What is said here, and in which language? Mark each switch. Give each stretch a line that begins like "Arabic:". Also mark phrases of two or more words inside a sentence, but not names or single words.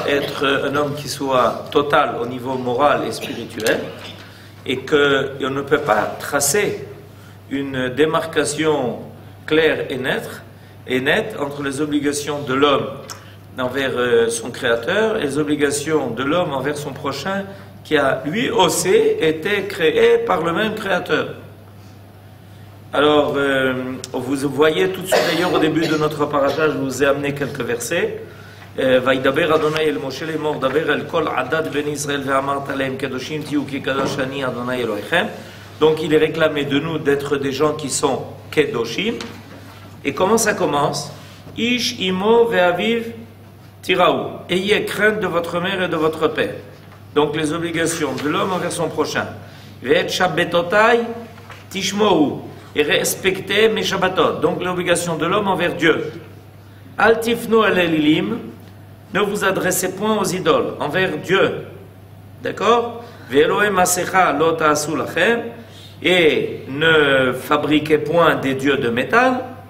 French: être un homme qui soit total au niveau moral et spirituel, et qu'on ne peut pas tracer une démarcation claire et nette entre les obligations de l'homme envers son créateur et les obligations de l'homme envers son prochain, qui a lui aussi été créé par le même créateur. Alors, vous voyez tout de suite, d'ailleurs au début de notre parasha, je vous ai amené quelques versets.
Hebrew: וידבר אדוני אל משה לאמור דבר אל כל עדת בני ישראל ואמרת להם קדושים תהיו כי קדוש אני אדוני אלוהיכם.
French: Donc il est réclamé de nous d'être des gens qui sont kedoshim. Et comment ça commence?
Hebrew: איש אמו ואביו תיראו.
French: Ayez crainte de votre mère et de votre père. Donc les obligations de l'homme envers son prochain.
Hebrew: ואת שבתותי תשמרו.
French: Et respectez mes shabbatot. Donc l'obligation de l'homme envers Dieu.
Hebrew: אל תפנו אל אלילים.
French: Ne vous adressez point aux idoles, envers Dieu. D'accord? Et ne fabriquez point des dieux de métal.